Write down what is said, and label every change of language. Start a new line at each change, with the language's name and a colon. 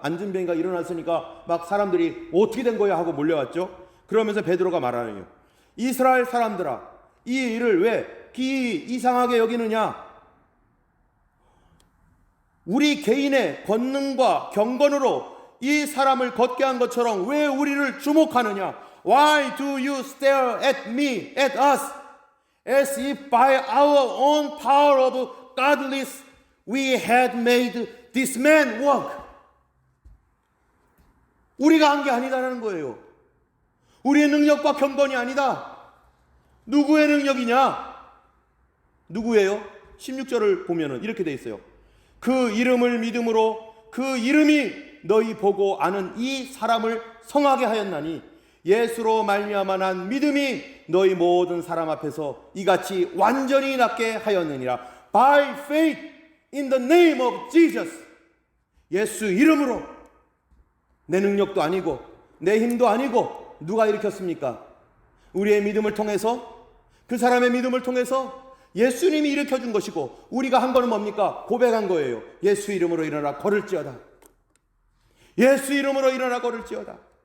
Korean: 안진뱅이가 일어났으니까 막 사람들이 어떻게 된 거야 하고 몰려왔죠. 그러면서 베드로가 말하네요. 이스라엘 사람들아, 이 일을 왜 이상하게 여기느냐? 우리 개인의 권능과 경건으로 이 사람을 걷게 한 것처럼 왜 우리를 주목하느냐?
English: Why do you stare at me, at us, as if by our own power of godliness we had made this man walk?
Korean: 우리가 한 게 아니다라는 거예요. 우리의 능력과 경건이 아니다. 누구의 능력이냐? 누구예요? 16절을 보면은 이렇게 돼 있어요. 그 이름을 믿음으로 그 이름이 너희 보고 아는 이 사람을 성하게 하였나니 예수로 말미암아 난 믿음이 너희 모든 사람 앞에서 이같이 완전히 낫게 하였느니라.
English: By faith in the name of Jesus.
Korean: 예수 이름으로. 내 능력도 아니고 내 힘도 아니고 누가 일으켰습니까? 우리의 믿음을 통해서, 그 사람의 믿음을 통해서 예수님이 일으켜준 것이고, 우리가 한 거는 뭡니까? 고백한 거예요. 예수 이름으로 일어나 걸을지어다. 예수 이름으로 일어나 걸을지어다.